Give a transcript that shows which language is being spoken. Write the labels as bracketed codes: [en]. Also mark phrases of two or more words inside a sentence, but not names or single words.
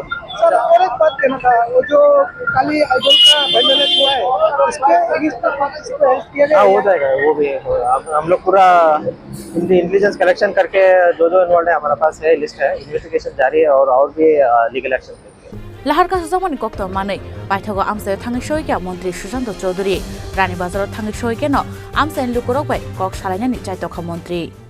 [hi] सर और एक बात कहना था, वो जो काली आइडल का वैंडलिज्म हुआ है, इसके [en] against help [hi] किया गया? हाँ, हो जाएगा वो भी। हम लोग पूरा [en] intelligence collection [hi] करके जो इन्वॉल्व है हमारे पास है, लिस्ट है, इन्वेस्टिगेशन जारी है और भी [en] legal action. [trp] Lahar kasuzamani kokto manui baithago Amchaio thangni soike Mantri Sushant Chaudhary Ranirbazar thangni soike no AMchaio bai kok salainani chaitokha Mantri